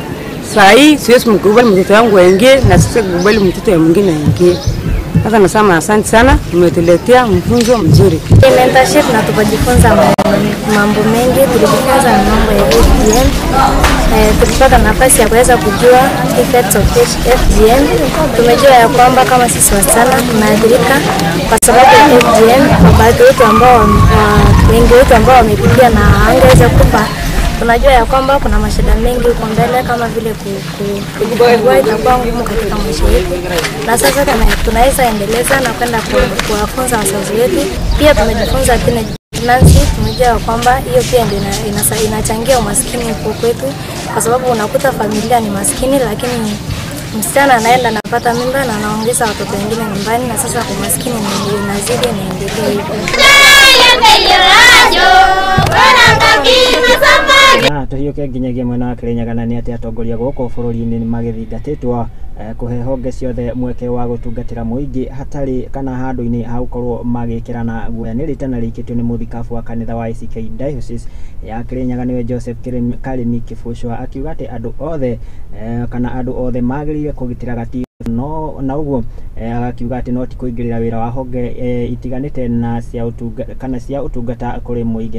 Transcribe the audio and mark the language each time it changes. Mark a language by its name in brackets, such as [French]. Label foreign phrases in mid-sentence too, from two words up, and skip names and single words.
[Swahili] Sasa hii siwezi mkubali mtoto wangu aingie na siwezi kukubali mtoto mwingine aingie. Sasa nasema asante sana, umetuletea mfunzo mzuri. Mentorship na tukajifunza mambo mengi, tulijifunza mambo ya FGM. Tulipata nafasi ya kuweza kujua [English] effects of FGM. [Swahili] Tumejua ya kwamba kama sisi wasichana tunaathirika kwa sababu ya FGM. Baadhi wetu ambao wengi wetu ambao wamepitia na hawangeweza kufa, tunajua ya kwamba kuna mashida mengi huko mbele kama vile kujifungua itakuwa ngumu katika maisha yetu. Na sasa tunaweza endeleza na kwenda kuwafunza wazazi wetu. Pia tumejifunza [English] teenage pregnancy, [Swahili] tumejua kwamba hiyo pia ndio inachangia umaskini huko kwetu, kwa sababu unakuta familia ni maskini lakini msichana anaenda anapata mimba na anaongeza watoto wengine nyumbani, na sasa umaskini inazidi na endelea hivyo. [Kikuyu] Na tuhiũke nginyagia mwena wa Kirinyaga nĩ atĩ atongoria gũkũ bũrũri-inĩ nĩ magĩthingatĩtwo kũhe honge ciothe mweke wa gũtungatĩra mũingĩ hatarĩ kana handũ-inĩ ha gũkorwo magĩkĩrana guoya. Nĩ rĩtana rĩikĩtio nĩ mũthikabu wa kanitha wa ACK Diocese ya Kirinyaga nĩwe Joseph Karemi Kibuchwa akiuga atĩ andũ othe kana andũ othe magĩrĩire kũgitĩra gatiba na ũguo akiuga atĩ no ti kũingĩrĩra wĩra wa honge itiganĩte na cia ũtungata kũrĩ mũingĩ.